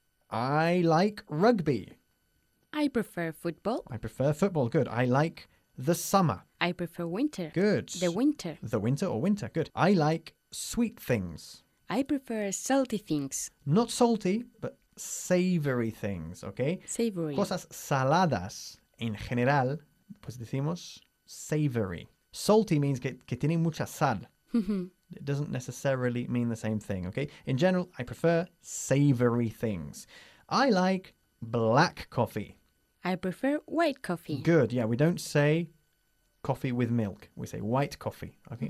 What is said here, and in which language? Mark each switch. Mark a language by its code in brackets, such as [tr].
[en] I like rugby. I prefer football. I prefer football. Good. I like the summer. I prefer winter. Good. The winter. The winter or winter. Good. I like sweet things. I prefer salty things. Not salty, but savory things, okay? Savory. [es] Cosas saladas, en general, pues decimos savory. [en] Salty means [es] que tiene mucha sal. [en] It doesn't necessarily mean the same thing, okay? In general, I prefer savory things. I like black coffee. I prefer white coffee. Good, yeah. We don't say coffee with milk. We say white coffee, okay?